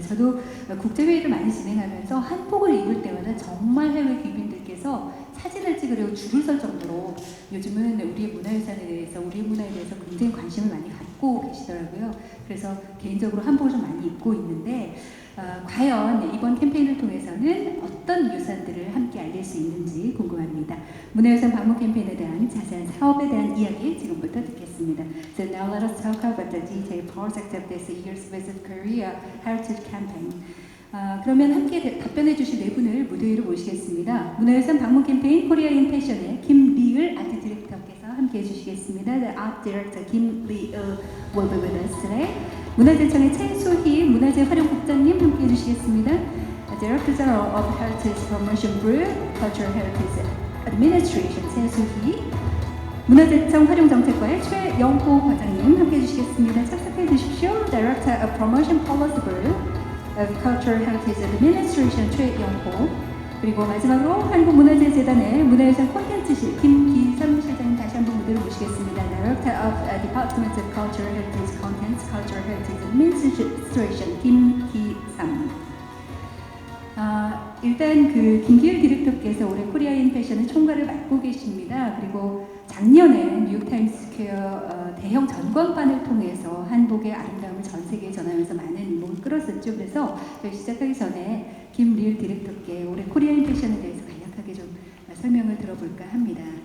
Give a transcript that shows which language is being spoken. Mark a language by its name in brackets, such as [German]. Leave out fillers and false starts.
[Korean] 저도 국제회의를 많이 진행하면서 한복을 입을 때마다 정말 해외 귀빈들께서 사진을 찍으려고 줄을 설 정도로 요즘은 우리의 문화유산에 대해서, 우리의 문화에 대해서 굉장히 관심을 많이 갖고 계시더라고요. 그래서 개인적으로 한복을 좀 많이 입고 있는데 과연 이번 캠페인을 통해서는 어떤 유산들을 함께 알릴 수 있는지 궁금합니다. 문화유산 방문 캠페인에 대한 자세한 사업에 대한 이야기 지금부터 듣겠습니다. [English] So now let us talk about the detailed project of this year's Visit Korea Heritage Campaign. [Korean] 그러면 함께 답변해 주실 네 분을 무대 위로 모시겠습니다. 문화유산 방문 캠페인 코리아 인 패션의 김리을 아트 디렉터께서 함께 해주시겠습니다. [English] The Art Director Kim Lee-eul will be with us today. [Korean] 문화재청의 최수희 문화재 활용국장님 함께 해주시겠습니다. [English] Director General of Heritage Promotion Group, Cultural Heritage Administration 최수희, [Korean] 문화재청 활용정책과의 최영호 과장님 함께 해주시겠습니다. 착석해 주십시오. [English] Director of Promotion Policy Group of Cultural Heritage Administration [Korean] 최영호, 그리고 마지막으로 한국문화재재단의 문화유산 콘텐츠실 김기삼 실장님 다시 한번 무대로 모시겠습니다. [English] Director of Department of Cultural Heritage Contents, Cultural Heritage Administration 김기삼. [Korean] 일단 김기율 디렉터께서 올해 코리아인 패션의 총괄을 맡고 계십니다. 그리고 작년에 뉴욕타임스퀘어 대형 전광판을 통해서 한복의 아름다움을 전 세계에 전하면서 많은 이목을 끌었었죠. 그래서 저희 시작하기 전에 김리을 디렉터께 올해 코리아인 패션에 대해서 간략하게 좀 설명을 들어볼까 합니다.